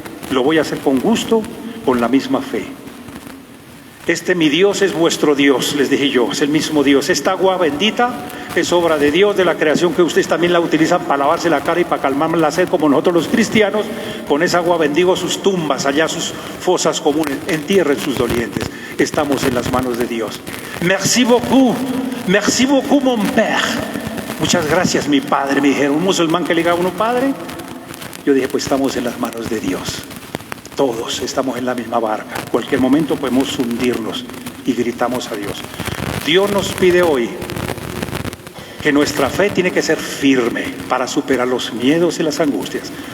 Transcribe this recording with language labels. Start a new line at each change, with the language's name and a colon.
Spanish: Lo voy a hacer con gusto, con la misma fe. Mi Dios es vuestro Dios, les dije yo, es el mismo Dios. Esta agua bendita es obra de Dios, de la creación, que ustedes también la utilizan para lavarse la cara y para calmar la sed, como nosotros los cristianos. Con esa agua bendigo sus tumbas, allá sus fosas comunes, entierren sus dolientes. Estamos en las manos de Dios.
French: Merci beaucoup mon père.
Spanish: Muchas gracias, mi padre, me dijeron. Un musulmán que le diga a uno padre, yo dije, pues estamos en las manos de Dios. Todos estamos en la misma barca. En cualquier momento podemos hundirnos y gritamos a Dios. Dios nos pide hoy que nuestra fe tiene que ser firme para superar los miedos y las angustias.